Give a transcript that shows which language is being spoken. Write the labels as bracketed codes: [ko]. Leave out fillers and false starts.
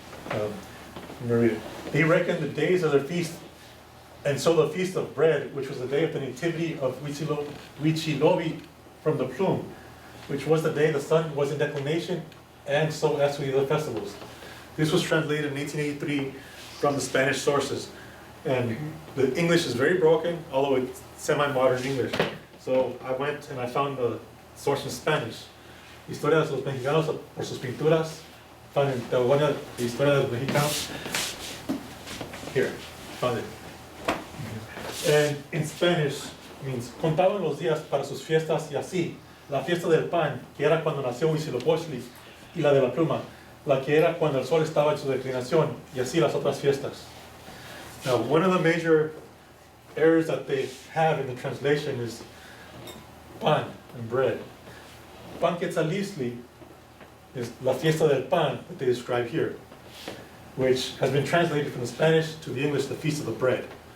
[en] I'm gonna read it. They reckon the days of their feast, and so the feast of bread, which was the day of the nativity of Huitzilopochtli from the plume, which was the day the sun was in declination, and so as with the other festivals. This was translated in 1883 from the Spanish sources. And the English is very broken, although it's semi-modern English. So I went and I found the source in Spanish. Historia de los Mexicanos por sus pinturas. Found in Teogonia, Historia de los Mexicanos. Here, found it. And in Spanish means, [es] contaban los días para sus fiestas y así, la fiesta del pan, que era cuando nació Huitzilopochtli, y la de la pluma, la que era cuando el sol estaba en su declinación, y así las otras fiestas. [en] Now, one of the major errors that they have in the translation is pan and bread. Panquetzalistli is la fiesta del pan that they describe here, which has been translated from the Spanish to the English, the feast of the bread.